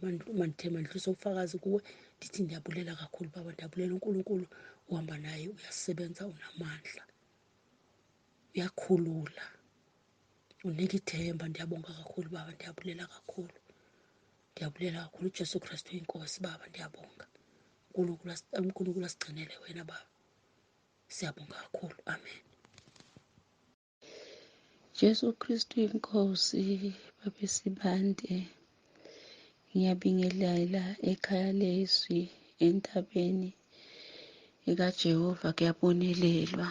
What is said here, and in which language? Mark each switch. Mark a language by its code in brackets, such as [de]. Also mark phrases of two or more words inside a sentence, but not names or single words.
[xh] Mandithe mandidlulise ubufakazi kuwe, ndithi ndiyabulela kakhulu Baba, ndiyabulela uNkulunkulu uhamba naye, uyasebenza, unamandla, uyakhulula, unika ithemba. Ndiyabonga kakhulu Baba, ndiyabulela kakhulu. Ndiyabulela kakhulu uJesu Kristu inkosi Baba, ndiyabonga. uNkulunkulu asigcinele wena Baba, siyabonga kakhulu. Amen. [zu] Jesu Kristu inkosi, Baba Sibande, ngiyabingelela ekhaya leZwi entabeni ekaJehova, kuyabonelelwa.